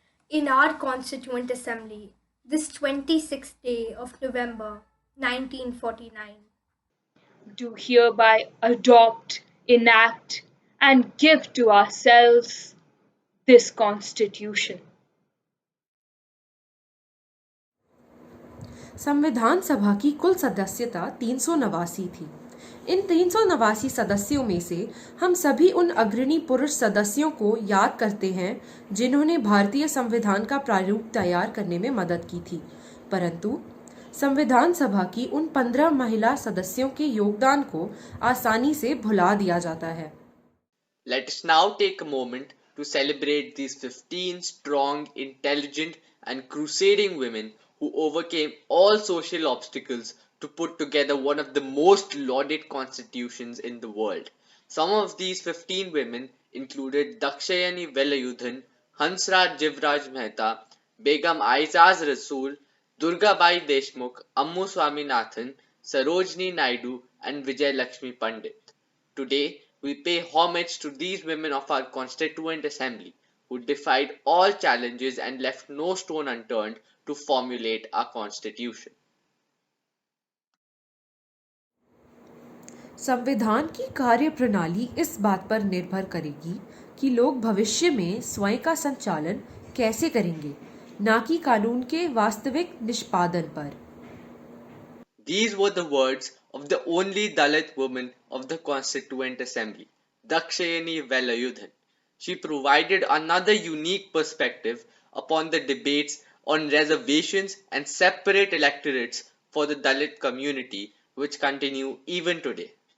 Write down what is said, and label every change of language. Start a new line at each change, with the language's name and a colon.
English: in our Constituent Assembly this 26th day of November 1949. do hereby adopt, enact, and give to ourselves this Constitution.
Hindi: संविधान सभा की कुल सदस्यता 389 थी। इन 389 सदस्यों में से हम सभी उन अग्रणी पुरुष सदस्यों को याद करते हैं जिन्होंने भारतीय संविधान का प्रारूप तैयार करने में मदद की थी, परंतु संविधान सभा की उन 15 महिला सदस्यों के योगदान को आसानी से भुला दिया जाता है।
English: Let us now take a moment to celebrate these 15 strong, intelligent, and crusading women who overcame all social obstacles to put together one of the most lauded constitutions in the world. Some of these 15 women included Dakshayani Velayudhan, Hansraj Jivraj Mehta, Begum Aizaz Rasool, Durgabai Deshmukh, Ammu Swaminathan, Sarojini Naidu, and Vijay Lakshmi Pandit. Today, we pay homage to these women of our Constituent Assembly who defied all challenges and left no stone unturned to formulate our Constitution.
Hindi: संविधान की कार्य प्रणाली इस बात पर निर्भर करेगी कि लोग भविष्य में स्वयं का संचालन कैसे करेंगे, ना कि कानून के वास्तविक निष्पादन पर।
English: These were the words of the only Dalit woman of the Constituent Assembly, Dakshayani Velayudhan. She provided another unique perspective upon the debates on reservations and separate electorates for the Dalit community, which continue even today.